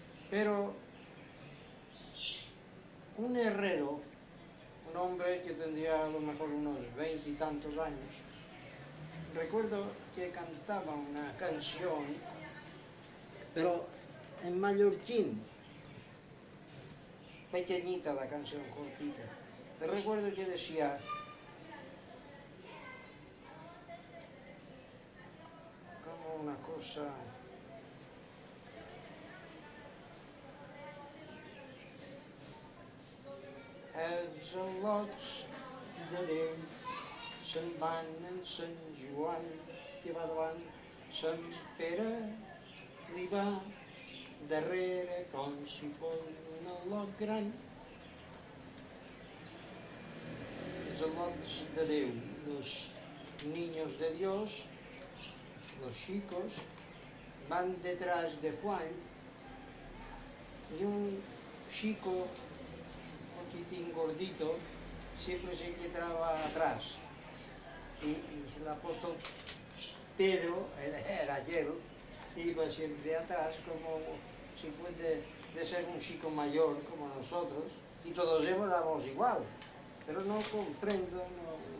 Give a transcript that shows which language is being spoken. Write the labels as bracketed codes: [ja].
[es] Pero un herrero, un hombre que tendría a lo mejor unos 20 y tantos años, recuerdo que cantaba una canción, pero en mallorquín, pequeñita la canción, cortita. Pero recuerdo que decía: como una cosa, [ca] els al·lots de Déu se'n van en Sant Joan, que va davant Sant Pere li va darrere com si fos un al·lot gran. Els al·lots de Déu, [es] los niños de Dios, los chicos, van detrás de Juan, y un chico un poquitín gordito siempre se quedaba atrás, y el apóstol Pedro, era aquel, iba siempre atrás, como si fuese de ser un chico mayor como nosotros, y todos éramos igual, pero no comprendo, no.